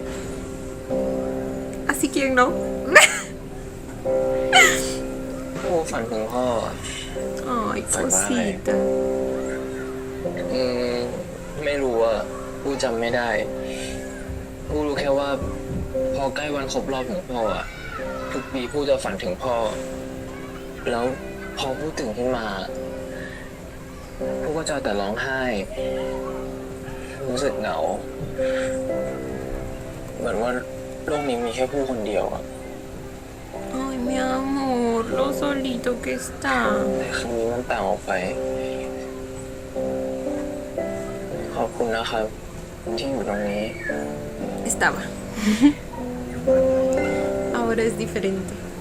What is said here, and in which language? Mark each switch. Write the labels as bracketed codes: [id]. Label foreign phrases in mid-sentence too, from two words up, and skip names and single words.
[es] así quieren, ¿no? [th] กูฝันถึงพ่อ [es] Ay, cosita. [th] ไม่รู้อ่ะกูจำไม่ได้กูรู้แค่ว่า พอใกล้วันครบรอบของพ่ออ่ะทุกปีกูจะฝันถึงพ่อ แล้วพอพูดถึงขึ้นมากูก็จะแต่ร้องไห้ รู้สึกเหงา เหมือนว่าโลกนี้มีแค่ผู้คนเดียวอ่ะ [es] Ay, mi amor, lo solito que está. [th] แต่ครั้งนี้มันต่างออกไป ขอบคุณนะครับที่อยู่ตรงนี้ [es] Estaba. Ahora es diferente.